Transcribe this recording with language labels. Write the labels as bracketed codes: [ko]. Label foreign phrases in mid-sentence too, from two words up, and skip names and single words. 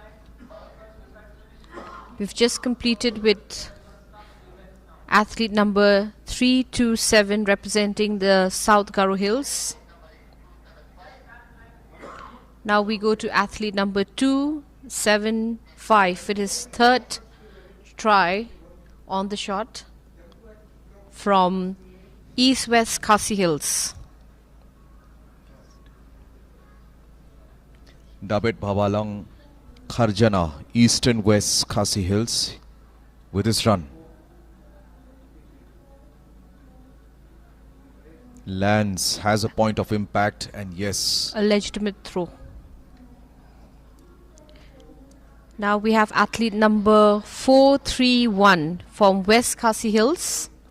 [en] We've just completed with athlete number 327 representing the South Garo Hills. Now we go to athlete number 275 with his third try on the shot from East West Khasi Hills. Dabet Bhawalang Kharjana, Eastern West Khasi Hills with his run. Lands, has a point of impact, and yes, A legitimate throw. Now we have athlete number 431 from West Khasi Hills.